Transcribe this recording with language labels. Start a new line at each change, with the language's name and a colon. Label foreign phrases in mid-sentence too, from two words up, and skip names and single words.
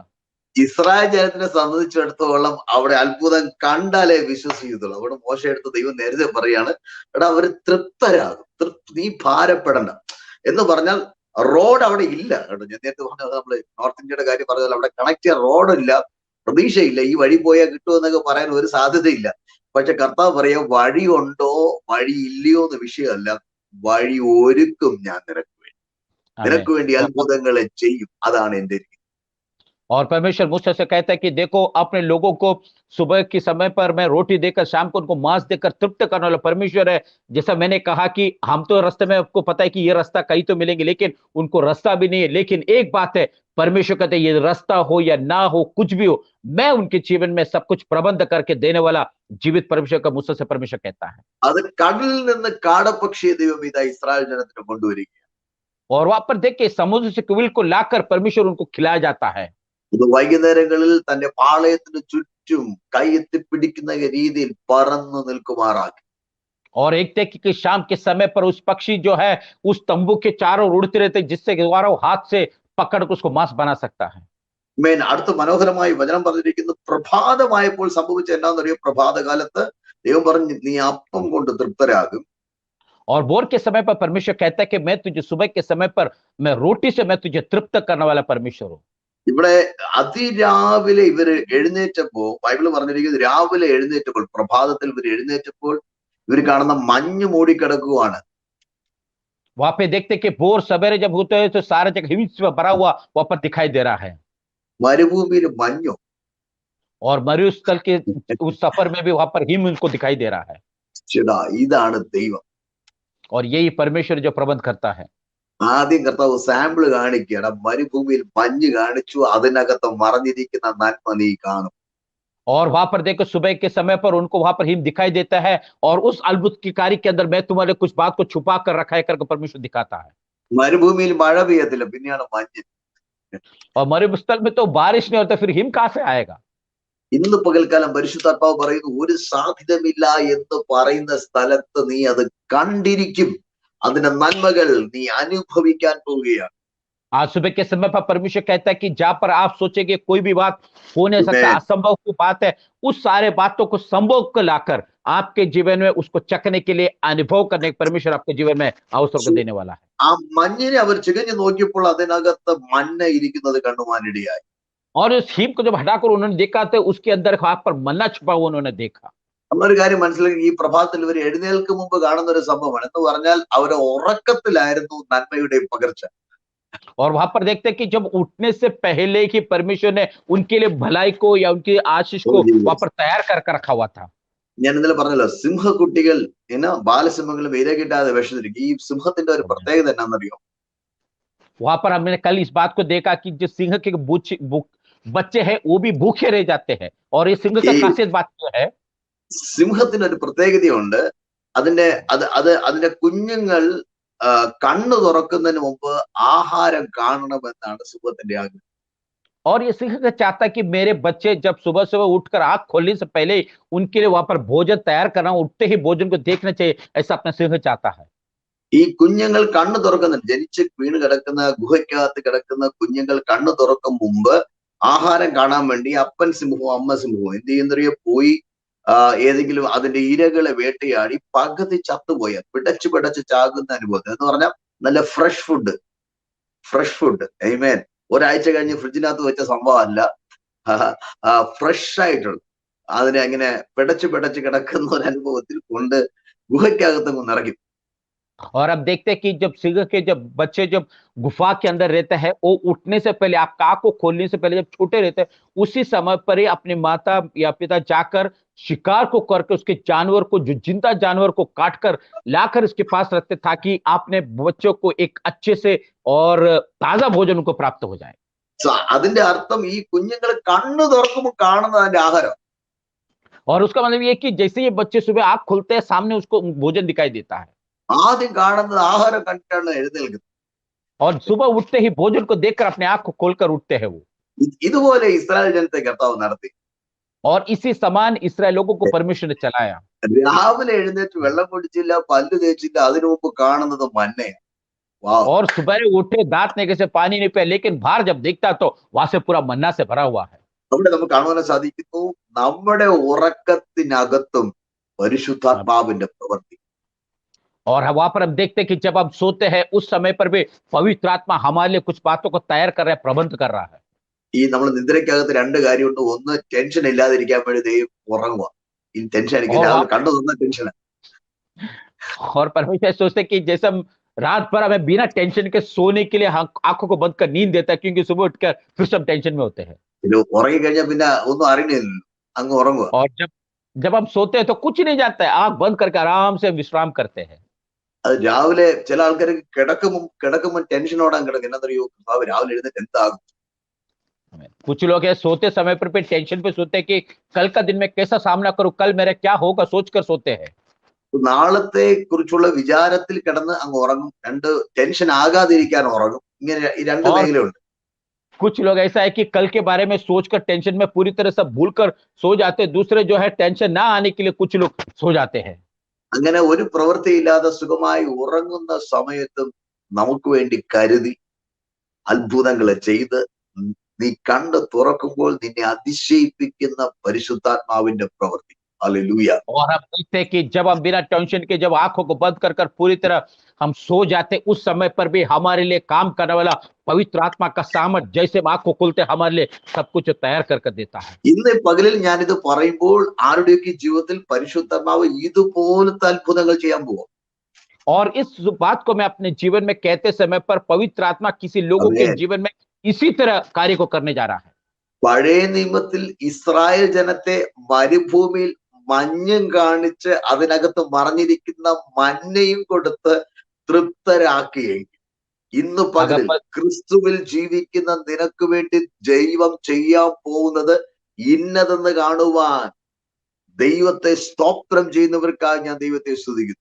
Malayalam: ഇസ്രായേൽ ജനത്തിനെ സംബന്ധിച്ചിടത്തോളം അവിടെ അത്ഭുതം കണ്ടാലേ വിശ്വസിക്കത്തുള്ളൂ. അവിടെ മോശ എടുത്ത ദൈവം നേരത്തെ പറയാണ്, എടാ അവര് തൃപ്തരാകും, നീ ഭാരപ്പെടണ്ട എന്ന് പറഞ്ഞാൽ റോഡ് അവിടെ ഇല്ല കേട്ടോ. ഞാൻ നേരത്തെ പറഞ്ഞത് നമ്മള് നോർത്ത് ഇന്ത്യയുടെ കാര്യം പറഞ്ഞാൽ അവിടെ കണക്ട് ചെയ്യാൻ റോഡില്ല, പ്രതീക്ഷയില്ല, ഈ വഴി പോയാൽ കിട്ടുമെന്നൊക്കെ പറയാൻ ഒരു സാധ്യതയില്ല. പക്ഷെ കർത്താവ് പറയാം വഴി ഉണ്ടോ വഴി ഇല്ലയോ എന്ന വിഷയമല്ല, വഴി ഒരുക്കും ഞാൻ നിനക്ക് വേണ്ടി അത്ഭുതങ്ങളെ ചെയ്യും. അതാണ് എന്റെ രീതി.
Hindi: और परमेश्वर मूसा से कहता है कि देखो अपने लोगों को सुबह के समय पर मैं रोटी देकर शाम को उनको मांस देकर तृप्त करने वाला परमेश्वर है। जैसा मैंने कहा कि हम तो रास्ते में आपको पता है कि ये रास्ता कहीं तो मिलेंगे, लेकिन उनको रास्ता भी नहीं है। लेकिन एक बात है, परमेश्वर कहते हैं ये रास्ता हो या ना हो, कुछ भी हो, मैं उनके जीवन में सब कुछ प्रबंध करके देने वाला जीवित परमेश्वर का मूसा से परमेश्वर कहता है।
Malayalam: അത് കടലിൽ നിന്ന് കാടപ്പക്ഷിയെ ദൈവം ഇതാ ഇസ്രായേൽ ജനത്തിന് കൊണ്ടുവരിക.
Hindi: और वहां पर देखिए समुद्र से कुविल को लाकर परमेश्वर उनको खिलाया जाता है।
Malayalam: ഇത് വൈകുന്നേരങ്ങളിൽ തന്റെ പാളയത്തിന് ചുറ്റും കൈയെത്തിപ്പിടിക്കുന്ന രീതിയിൽ പറന്നു നിൽക്കുമാറാക്കി.
Hindi: और एक देखिए कि शाम के समय पर उस पक्षी जो है उस तंबू के चारों उड़ते रहते, जिससे द्वारा वो हाथ से पकड़ कर उसको मांस बना सकता है।
Malayalam: അടുത്ത മനോഹരമായി വചനം പറഞ്ഞിരിക്കുന്നു, പ്രഭാതമായപ്പോൾ സംഭവിച്ച എന്നാന്നറിയോ? പ്രഭാതകാലത്ത് ദൈവം പറഞ്ഞു നീ അപ്പം കൊണ്ട് തൃപ്തരാകും.
Hindi: और भोर के समय पर परमेश्वर कहता है कि मैं तुझे सुबह के समय पर मैं रोटी से मैं तुझे तृप्त करने वाला परमेश्वर हूं।
Malayalam: ഇവിടെ അതിരാവിലെ ഇവര് എഴുന്നേറ്റപ്പോ ബൈബിള് പറഞ്ഞിരിക്കുന്നത് രാവിലെ എഴുന്നേറ്റപ്പോൾ പ്രഭാതത്തിൽ ഇവർ എഴുന്നേറ്റപ്പോൾ ഇവർ കാണുന്ന മഞ്ഞ് മൂടിക്കിടക്കുവാണ്.
Hindi: वहां पे देखते कि भोर सवेरे जब होते हैं तो सारा जगह हिम से भरा हुआ वहां पर दिखाई दे रहा है।
Malayalam: മരുഭൂമിയിൽ മഞ്ഞോ?
Hindi: और मरुस्थल के उस सफर में भी वहां पर हिम उनको दिखाई दे रहा है।
Malayalam: ചേടാ ഇതാണ് ദൈവം.
Hindi: और यही परमेश्वर जो प्रबंध करता है।
Malayalam: ആദ്യം കർത്താവ് സാമ്പിള് കാണിക്കുകയാണ്, മരുഭൂമിയിൽ മഞ്ഞ് കാണിച്ചു, അതിനകത്ത് മറഞ്ഞിരിക്കുന്ന നന്മ നീ കാണും.
Hindi: और वहां पर देखो सुबह के समय पर उनको वहां पर हिम दिखाई देता है और उस अद्भुत की कार्य के अंदर मैं तुम्हारे कुछ बात को छुपा कर रखा है करके परमेश्वर दिखाता है।
Malayalam: മരുഭൂമിയിൽ മഴ പെയ്യത്തില്ല, പിന്നെയാണ് മഞ്ഞ്.
Hindi: और मरुस्थल में तो बारिश नहीं होता, फिर हिम कहां से आएगा?
Malayalam: ഇന്ന് പകൽക്കാലം പരിശുദ്ധാത്മാവ് പറയുന്നു, ഒരു സാധ്യതമില്ല എന്ന് പറയുന്ന സ്ഥലത്ത് നീ അത് കണ്ടിരിക്കും, അതിന്റെ നന്മകൾ നീ അനുഭവിക്കാൻ പോവുകയാണ്.
Hindi: आज सुबह के समय पर परमेश्वर कहता है कि जहां पर आप सोचेंगे कोई भी बात हो नहीं सकता, असंभव की बात है, उस सारे बातों को संभव को लाकर आपके जीवन में उसको चखने के लिए अनुभव करने परमेश्वर आपके जीवन में अवसर को देने वाला है।
Malayalam: ആ മഞ്ഞിനെ അവർ ചികഞ്ഞു നോക്കിയപ്പോൾ അതിനകത്ത് മഞ്ഞ ഇരിക്കുന്നത് കണ്ടുവാനിടയായി.
Hindi: और उस हिम को जब हटाकर उन्होंने देखा तो उसके अंदर हाथ पर मन्ना छुपा हुआ उन्होंने देखा।
Malayalam: നമ്മളൊരു കാര്യം മനസ്സിലാക്കി, ഈ പ്രഭാതത്തിൽ ഇവർ എഴുന്നേൽക്കും മുമ്പ് കാണുന്ന ഒരു സംഭവമാണ്. എന്ന് പറഞ്ഞാൽ അവരെ ഉറക്കത്തിലായിരുന്നു നന്മയുടെ പകർച്ച.
Hindi: और वहां पर देखते हैं कि जब उठने से पहले ही परमेश्वर ने उनके लिए भलाई को या उनकी आशीष Oh, को वहां Jesus. पर तैयार कर रखा हुआ था।
Malayalam: ഞാൻ ഇന്നലെ പറഞ്ഞല്ലോ, സിംഹക്കുട്ടികൾ ബാലസിംഹങ്ങളും ഇര കിട്ടാതെ വിഷന്നിരിക്കും. ഈ സിംഹത്തിന്റെ ഒരു പ്രത്യേകത എന്നാണെന്നറിയോ?
Hindi: वहां पर हमने कल इस बात को देखा कि जो सिंह के बच्चे हैं वो भी भूखे रह जाते हैं, और ये सिंह का
Malayalam: ഈ
Hindi: खासियत बात जो है,
Malayalam: സിംഹത്തിന് ഒരു പ്രത്യേകതയുണ്ട്. അതിന്റെ കുഞ്ഞുങ്ങൾ കണ്ണ് തുറക്കുന്നതിന് മുമ്പ് ആഹാരം കാണണമെന്നാണ് സിംഹത്തിന്റെ ആഗ്രഹം.
Hindi: और ये सिंह का चाहता है कि मेरे बच्चे जब सुबह सुबह उठकर आंख खोलने से पहले ही उनके लिए वहां पर भोजन तैयार करना, उठते ही भोजन को देखना चाहिए, ऐसा अपना सिंह चाहता है।
Malayalam: ഈ കുഞ്ഞുങ്ങൾ കണ്ണ് തുറക്കുന്നുണ്ട്, ജനിച്ച് വീണ് കിടക്കുന്ന ഗുഹയ്ക്കകത്ത് കിടക്കുന്ന കുഞ്ഞുങ്ങൾ കണ്ണ് തുറക്കും മുമ്പ് ആഹാരം കാണാൻ വേണ്ടി അപ്പൻ സിംഹവും അമ്മ സിംഹവും എന്ത് ചെയ്യുന്നറിയോ, പോയി ഏതെങ്കിലും അതിന്റെ ഇരകളെ വേട്ടയാടി പകുതി ചത്തുപോയ പിടച്ചു പിടച്ച് ചാകുന്ന അനുഭവം എന്ന് പറഞ്ഞാൽ നല്ല
English: fresh food
Malayalam: ഐമേൻ. ഒരാഴ്ച കഴിഞ്ഞ് ഫ്രിഡ്ജിനകത്ത് വെച്ച സംഭവം അല്ല, ഫ്രഷ് ആയിട്ടുള്ള അതിനെ അങ്ങനെ പിടച്ചു കിടക്കുന്ന ഒരു അനുഭവത്തിൽ കൊണ്ട് ഗുഹയ്ക്കകത്ത് നിറയ്ക്കും.
Hindi: और अब देखते हैं कि जब सिंह के जब बच्चे जब गुफा के अंदर रहते हैं, वो उठने से पहले, आप आंख को खोलने से पहले जब छोटे रहते हैं, उसी समय पर ही अपने माता या पिता जाकर शिकार को करके उसके जानवर को, जो जिंदा जानवर को काटकर लाकर इसके पास रखते, ताकि आपने बच्चों को एक अच्छे से और ताजा भोजन उनको प्राप्त हो जाए।
Malayalam: അതിന്റെ അർത്ഥം ഈ കുഞ്ഞുങ്ങൾ കണ്ണു തുറക്കുമ്പോൾ കാണുന്നത് അതിന്റെ ആഹാരം.
Hindi: और उसका मतलब ये कि जैसे ये बच्चे सुबह आंख खोलते हैं, सामने उसको भोजन दिखाई देता है,
Malayalam: ആദ്യം കാണുന്നത് ആഹാരം കണ്ടിട്ടാണ് എഴുന്നേൽക്കുന്നത്.
Hindi: और सुबह उठते ही भोजन को देखकर अपने आंख को खोलकर उठते हैं वो।
Malayalam: ഇതുപോലെ ഇസ്രായേൽ ജനത്തെ കർത്താവ് നടത്തി.
Hindi: और इसी समान इसराइल लोगों को परमेश्वर ने चलाया।
Malayalam: രാവിലെ എഴുന്നേറ്റ് വെള്ളം കുടിച്ചില്ല, പല്ല് തേച്ചില്ല, അതിനു മുമ്പ് കാണുന്നത് മന്നയാണ്. വാവ്.
Hindi: और सुबह उठे, दांत नहीं से पानी नहीं पिया, लेकिन बाहर जब देखता तो वहां से पूरा मन्ना से भरा हुआ है।
Malayalam: അവിടെ നമുക്ക് കാണുവാൻ സാധിക്കുന്നു, നമ്മുടെ ഉറക്കത്തിനകത്തും പരിശുദ്ധാത്മാവിന്റെ പ്രവൃത്തി.
Hindi: और वहां पर हम देखते हैं कि जब हम सोते हैं उस समय पर भी पवित्र आत्मा हमारे लिए कुछ बातों को तैयार कर रहा है, प्रबंध कर रहा है।
Malayalam: ഈ നമ്മൾ നിദ്രയ്ക്കകത്ത് രണ്ട് കാര്യമുണ്ട്. ഒന്ന്, ടെൻഷൻ ഇല്ലാതിരിക്കാൻ വേണ്ടി ദൈവം ഉറങ്ങുക. ഈ ടെൻഷൻ അടിക്കും, രാവിലെ കണ്ടു തന്ന ടെൻഷൻ.
Hindi: और परमेश्वर सोचते कि जैसे हम रात भर हमें बिना टेंशन के सोने के लिए आंखों को बंद कर नींद देता है, क्योंकि सुबह उठकर फिर सब टेंशन में होते हैं।
Malayalam: ഇത് ഉറങ്ങിക്കഴിഞ്ഞാൽ പിന്നെ ഒന്നും അറിയണില്ലല്ലോ, അങ്ങ് ഉറങ്ങുക.
Hindi: और जब हम सोते हैं तो कुछ नहीं जाता है, आंख बंद करके आराम से विश्राम करते हैं।
Malayalam: അത് രാവിലെ ചില ആൾക്കാർ കിടക്കുമ്പോൾ ടെൻഷൻ ഓടാൻ കിടക്കും. എന്നറിയോ, രാവിലെ എഴുന്നേറ്റ് എന്താകും.
Hindi: कुछ लोग है सोते समय पर भी टेंशन पे सोते हैं कि कल का दिन में कैसा सामना करूं, कल मेरा क्या होगा, सोचकर सोते हैं।
Malayalam: നാളത്തെ കുറിച്ചുള്ള വിചാരത്തിൽ കിടന്ന് അങ്ങ് ഉറങ്ങും. രണ്ട്, ടെൻഷൻ ആകാതിരിക്കാൻ ഉറങ്ങും. ഇങ്ങനെ ഈ രണ്ട് മേഖലയുണ്ട്.
Hindi: कुछ लोग ऐसा है कि कल के बारे में सोचकर टेंशन में पूरी तरह से भूलकर सो जाते हैं, दूसरे जो है टेंशन ना आने के लिए कुछ लोग सो जाते हैं।
Malayalam: അങ്ങനെ ഒരു പ്രവൃത്തിയില്ലാതെ സുഖമായി ഉറങ്ങുന്ന സമയത്തും നമുക്ക് വേണ്ടി കരുതി അത്ഭുതങ്ങളെ ചെയ്ത് നീ കണ്ണ് തുറക്കുമ്പോൾ നിന്നെ അതിശയിപ്പിക്കുന്ന പരിശുദ്ധാത്മാവിന്റെ പ്രവൃത്തി. ഹല്ലേലൂയ.
Hindi: और आप देखते हैं कि जब हम बिना टेंशन के जब आंखों को बंद कर पूरी तरह हम सो जाते, उस समय पर भी हमारे लिए काम करने वाला पवित्र आत्मा का सामर्थ, जैसे आंख को खोलते हमारे लिए सब कुछ तैयार कर देता है।
Malayalam: ഇന്ന് പകലിൽ ഞാനിത് പറയുമ്പോൾ ആരുടെയൊക്കെ ജീവിതത്തിൽ പരിശുദ്ധാത്മാവ് ഇതുപോലത്തെ അത്ഭുതങ്ങൾ ചെയ്യാൻ പോകും.
Hindi: और इस बात को मैं अपने जीवन में कहते समय पर पवित्र आत्मा किसी लोगों के जीवन में इसी तरह कार्य को करने जा रहा है।
Malayalam: പഴയ നിയമത്തിൽ ഇസ്രായേൽ ജനത്തെ മരുഭൂമിയിൽ മഞ്ഞും കാണിച്ച് അതിനകത്ത് മറഞ്ഞിരിക്കുന്ന മന്നയും കൊടുത്ത് തൃപ്തരാക്കുകയും, ഇന്ന് പകലിൽ ക്രിസ്തുവിൽ ജീവിക്കുന്ന നിനക്ക് വേണ്ടി ദൈവം ചെയ്യാൻ പോകുന്നത് ഇന്നതെന്ന് കാണുവാൻ ദൈവത്തെ സ്തോത്രം ചെയ്യുന്നവർക്കായി ഞാൻ ദൈവത്തെ സ്തുതിക്കുന്നു.